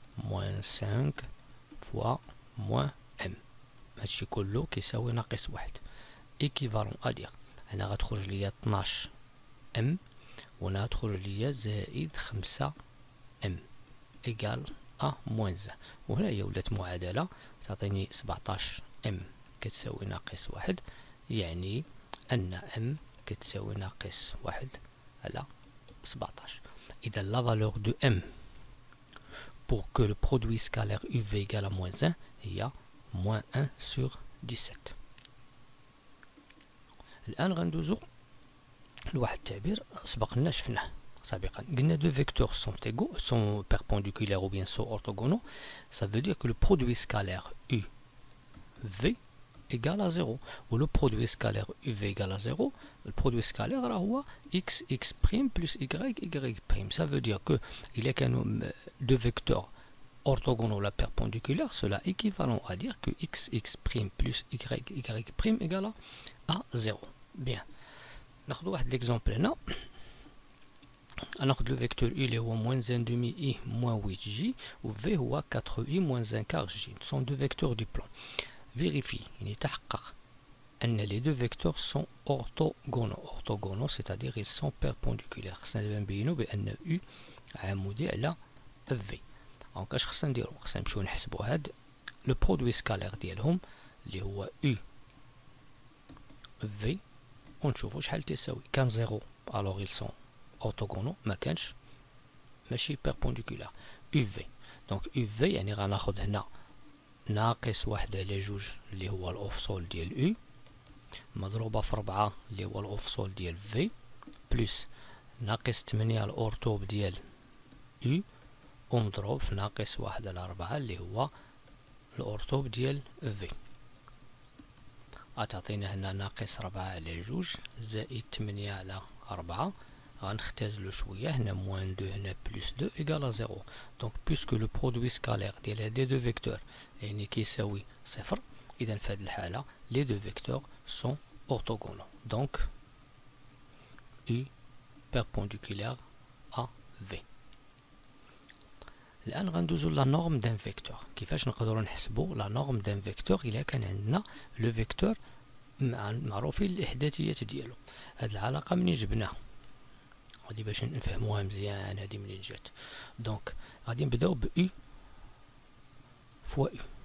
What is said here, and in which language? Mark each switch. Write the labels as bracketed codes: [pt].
[fr] moins 5 fois moins m [ar] هادشي كله كيساوي ناقص واحد [fr] équivalent à dire [ar] هنا غتخرج ليا 12 m وهنا تخرج ليا زائد 5 ام ايكال ا موان 1. وهنا هي ولات معادله تعطيني 17 ام كتساوي ناقص واحد، يعني ان ام كتساوي ناقص واحد على 17. [fr] اذا لا فالور دو ام pour que le produit scalaire UV égale à moins 1 هي moins 1 sur 17. [ar] الان غندوزو لواحد التعبير سبقنا شفناه سابقا. [fr] قلنا deux vecteurs sont perpendiculaires ou bien sont orthogonaux, ça veut dire que le produit scalaire UV égale à 0 ou le produit scalaire UV égale à 0 le produit scalaire هو x prime plus y prime. Ça veut dire que il y a deux vecteurs orthogonaux la perpendiculaire, cela équivalent à dire que x prime plus y prime égale à 0. [ar] Bien. ناخذ واحد ليكزومبل هنا. ناخذ لو فيكتور U اللي هو [fr] moins 1 demi i moins 8 j [ar] و V هو [fr] 4 i moins 1 quart j. Ce sont deux vecteurs du plan. Vérifie [ar] يعني تحقق أن [fr] les deux vecteurs sont orthogonaux c'est-à-dire ils sont perpendiculaires. [ar] خصنا دابا نبينو بأن U عمودي على V. دونك اش خصنا نديرو؟ خصنا نمشيو نحسبو هاد لو برودوي سكالير ديالهم اللي هو U V ونشوفو شحال تساوي. كان زيرو الوغ [fr] ils sont orthogonaux، [ar] ما كانش ماشي perpendiculaire. U في. دونك U في يعني غناخد هنا ناقص واحد على جوج اللي هو الأوفسول ديال U مضروبة في 4 اللي هو الأوفسول ديال في بلس ناقص 8 الأورتوب ديال U ومضروب في ناقص واحد على 4 اللي هو الأورتوب ديال في. غتعطينا هنا ناقص 4 على جوج زائد 8 على 4. غنختازلو شوية هنا موان 2 هنا بلس 2 إيكال 0. دونك بويسكو لو برودوي سكالير ديال هاد لي دو فيكتور يعني كيساوي صفر، إذا في هاد الحالة لي دو فيكتور سون أورتوغونال. [fr] دونك U perpendiculaire à V. [ar] الآن غندوزو لا نورم دان فيكتور. كيفاش نقدروا نحسبوا لا نورم دان فيكتور إلا كان عندنا لو فيكتور معروفين الإحداثيات ديالو؟ هاد العلاقة منين جبناها؟ غادي باش نفهموها مزيان هادي منين جات. دونك غادي نبداو ب U فوا U.